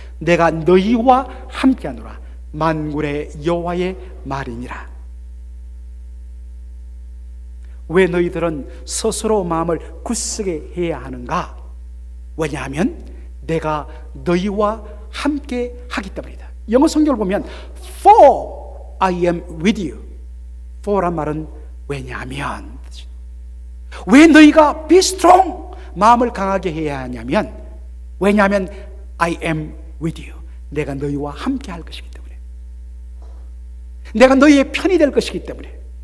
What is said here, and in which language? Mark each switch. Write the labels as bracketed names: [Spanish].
[Korean] 내가 너희와 함께하노라. 만군의 여호와의 말이니라. 왜 너희들은 스스로 마음을 굳세게 해야 하는가? 왜냐하면 내가 너희와 함께 하기 때문이다. 영어 성경을 보면 [English] For I am with you. [Korean] for란 말은 왜냐하면, 왜 너희가 [English] be strong, [Korean] 마음을 강하게 해야 하냐면, 왜냐하면 [English] I am with you, [Korean] 내가 너희와 함께 할 것이기 때문에, 내가 너희의 편이 될 것이기 때문에.